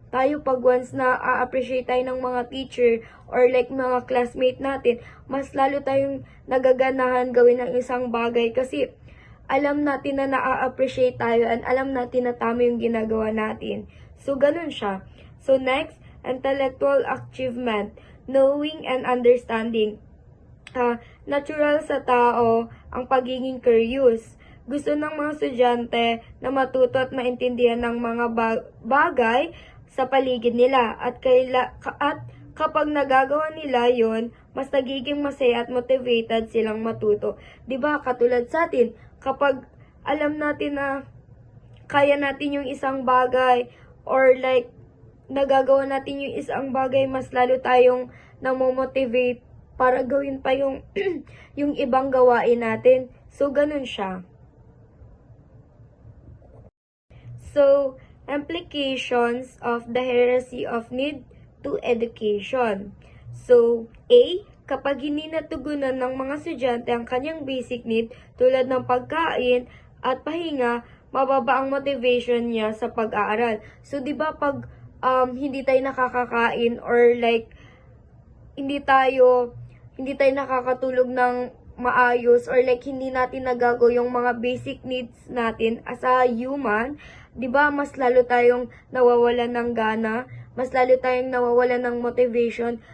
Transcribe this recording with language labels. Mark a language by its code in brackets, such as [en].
[tl] Tayo pag once na a-appreciate tayo ng mga teacher or like mga classmate natin, mas lalo tayong nagaganahan gawin ang isang bagay kasi alam natin na na-appreciate tayo and alam natin na tama yung ginagawa natin. So, ganun siya. [en] So, next, intellectual achievement, knowing and understanding. [tl] Natural sa tao ang pagiging curious. Gusto ng mga estudyante na matuto at maintindihan ng mga bagay sa paligid nila at kapag nagagawa nila yon, mas nagiging masaya at motivated silang matuto. 'Di ba? Katulad sa atin, kapag alam natin na kaya natin yung isang bagay or like nagagawa natin yung isang bagay, mas lalo tayong namomotivate para gawin pa yung yung ibang gawain natin. So ganun siya. [en] So, implications of the hierarchy of need to education. [tl] So, A, kapag hindi natugunan ng mga estudyante ang kanyang basic need tulad ng pagkain at pahinga, mababa ang motivation niya sa pag-aaral. So, di ba pag hindi tayo nakakakain or like hindi tayo nakakatulog ng maayos or like hindi natin nagago yung mga basic needs natin [en] as a human, [tl] 'di ba mas lalo tayong nawawalan ng gana, mas lalo tayong nawawalan ng motivation.